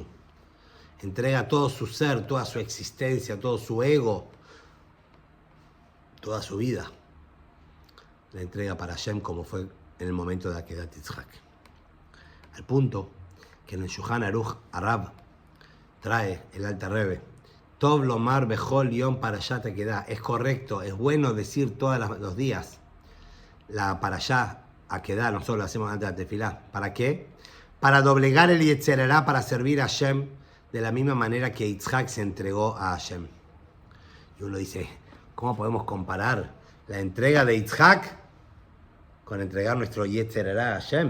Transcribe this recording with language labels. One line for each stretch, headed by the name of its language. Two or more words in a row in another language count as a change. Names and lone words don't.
Spanish: Entrega todo su ser, toda su existencia, todo su ego, toda su vida. La entrega para Hashem como fue en el momento de Akedat Yitzhak. Al punto que en el Shulchan Aruch Arab trae el Alter Rebbe,
Hebrew: טוב לומר בכל יום פרשת העקדה.
Spanish: Es correcto, es bueno decir todos los días la parashá Akedah, nosotros lo hacemos antes de la tefilá. ¿Para qué? Para doblegar el
Hebrew: יצר הרע,
Spanish: para servir a Hashem de la misma manera que Yitzhak se entregó a Hashem. Y uno dice, ¿cómo podemos comparar la entrega de Yitzhak con entregar nuestro
Hebrew: יצר הרע
Spanish: a Hashem?